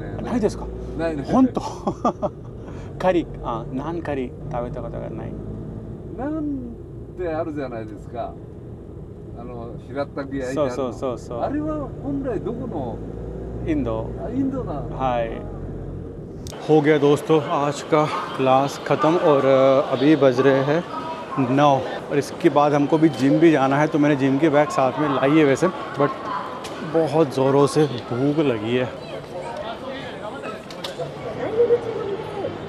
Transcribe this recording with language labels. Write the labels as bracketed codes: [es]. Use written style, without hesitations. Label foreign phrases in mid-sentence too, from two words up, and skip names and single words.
[ja] ないですか？ないね。本当？カリー、ナンカリー食べたことがない。なんてあるじゃないですか。平たく焼いてあるの。そう。あれは本来どこの？インド。インドな。 [hi] はい。हो गया दोस्तों, आज का क्लास ख़त्म और अभी बज रहे हैं 9 और इसके बाद हमको भी जिम भी जाना है। तो मैंने जिम के बैग साथ में लाई है वैसे, बट बहुत ज़ोरों से भूख लगी है।